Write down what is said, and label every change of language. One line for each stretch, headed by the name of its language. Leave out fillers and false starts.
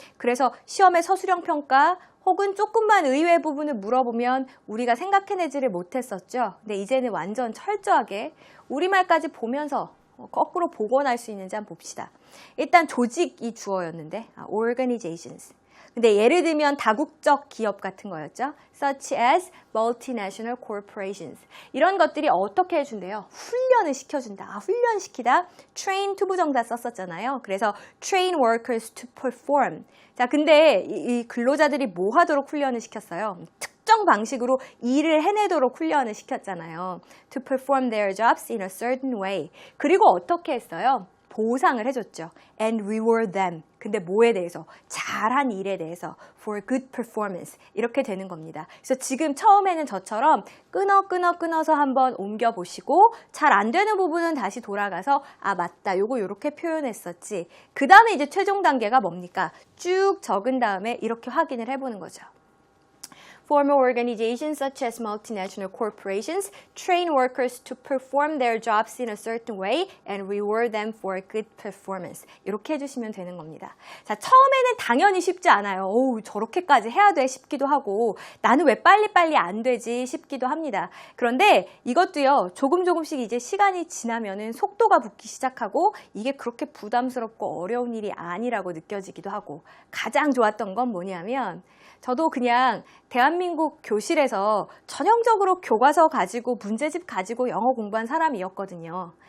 Korean: 그래서 시험의 서술형 평가 혹은 조금만 의외 부분을 물어보면 우리가 생각해내지를 못했었죠. 근데 이제는 완전 철저하게 우리말까지 보면서 거꾸로 복원할 수 있는지 한번 봅시다. 일단 조직이 주어였는데 organizations. 근데 예를 들면 다국적 기업 같은 거였죠.
English: Such as multinational corporations.
Korean: 이런 것들이 어떻게 해준대요? 훈련을 시켜준다. 훈련시키다. train 투부정사 썼었잖아요. 그래서
English: train workers to perform.
Korean: 자, 근데 이 근로자들이 뭐 하도록 훈련을 시켰어요? 특정 방식으로 일을 해내도록 훈련을 시켰잖아요.
English: To perform their jobs in a certain way.
Korean: 그리고 어떻게 했어요? 보상을 해줬죠.
English: And reward them.
Korean: 근데 뭐에 대해서? 잘한 일에 대해서.
English: For good performance.
Korean: 이렇게 되는 겁니다. 그래서 지금 처음에는 저처럼 끊어서 한번 옮겨보시고 잘 안 되는 부분은 다시 돌아가서 맞다. 요거 요렇게 표현했었지. 그 다음에 이제 최종 단계가 뭡니까? 쭉 적은 다음에 이렇게 확인을 해보는 거죠.
English: Formal organizations such as multinational corporations train workers to perform their jobs in a certain way and reward them for good performance.
Korean: 이렇게 해주시면 되는 겁니다. 자, 처음에는 당연히 쉽지 않아요. 저렇게까지 해야 돼 싶기도 하고 나는 왜 빨리빨리 안 되지 싶기도 합니다. 그런데 이것도요. 조금씩 이제 시간이 지나면은 속도가 붙기 시작하고 이게 그렇게 부담스럽고 어려운 일이 아니라고 느껴지기도 하고 가장 좋았던 건 뭐냐면 저도 그냥 대한민국 교실에서 전형적으로 교과서 가지고 문제집 가지고 영어 공부한 사람이었거든요.